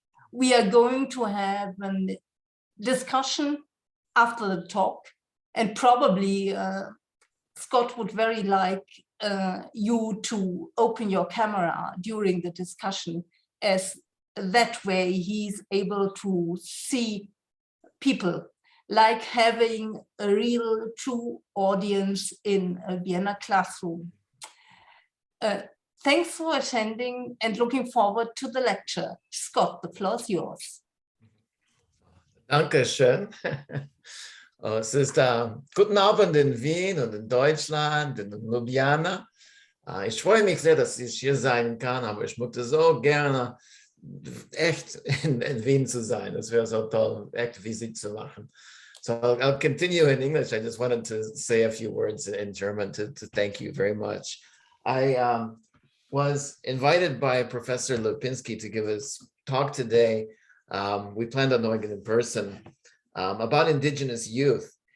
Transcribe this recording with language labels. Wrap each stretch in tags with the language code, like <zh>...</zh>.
<en>We are going to have a discussion after the talk, and probably Scott would very like you to open your camera during the discussion, as that way he's able to see people, like having a real true audience in a Vienna classroom. Thanks for attending and looking forward to the lecture. Scott, the floor is yours.</en> <de>Dankeschön. Es ist guten Abend in Wien und in Deutschland, in Ljubljana. Ich freue mich sehr, dass ich hier sein kann, aber ich möchte so gerne echt in Wien zu sein. Es wäre so toll, echt Visit zu machen.</de> <en>So I'll continue in English. I just wanted to say a few words in German to thank you very much. I was invited by Professor Lipinski to give his talk today. We planned on doing it in person about Indigenous youth.</en>